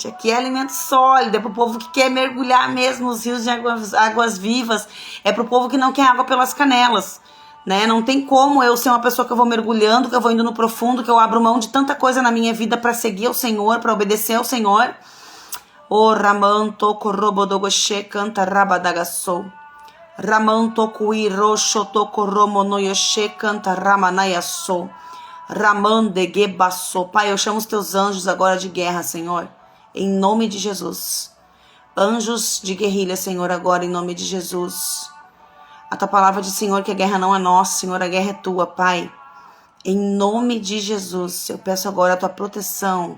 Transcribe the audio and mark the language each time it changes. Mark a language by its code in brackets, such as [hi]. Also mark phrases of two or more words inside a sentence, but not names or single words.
[pt] Aqui é alimento sólido, é pro povo que quer mergulhar mesmo nos rios de águas vivas. É pro povo que não quer água pelas canelas, né? Não tem como eu ser uma pessoa que eu vou mergulhando, que eu vou indo no profundo, que eu abro mão de tanta coisa na minha vida para seguir ao Senhor, para obedecer ao Senhor. O ramanto corrobodogoche canta rabadagassou. Ramanto kuirosho tokoromonoyoshe canta ramanayassou. Ramandegebassou. Pai, eu chamo os teus anjos agora de guerra, Senhor, em nome de Jesus. Anjos de guerrilha, Senhor, agora em nome de Jesus. A tua palavra diz, Senhor, que a guerra não é nossa, Senhor, a guerra é tua, Pai. Em nome de Jesus, eu peço agora a tua proteção.